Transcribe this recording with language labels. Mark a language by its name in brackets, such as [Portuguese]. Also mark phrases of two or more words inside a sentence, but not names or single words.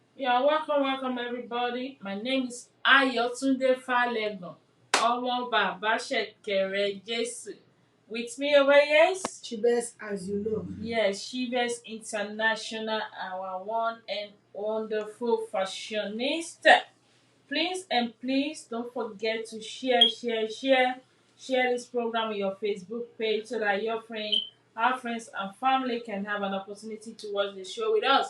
[English] are welcome everybody. My name is Ayotunde Falegon. [Yoruba] Omo Baba Shekere Jesu. [English] With me over here is Chibes, as you know. yes, Shivers International, our one and wonderful fashionista. Please and please don't forget to share this program on your Facebook page so that our friends and family can have an opportunity to watch the show with us.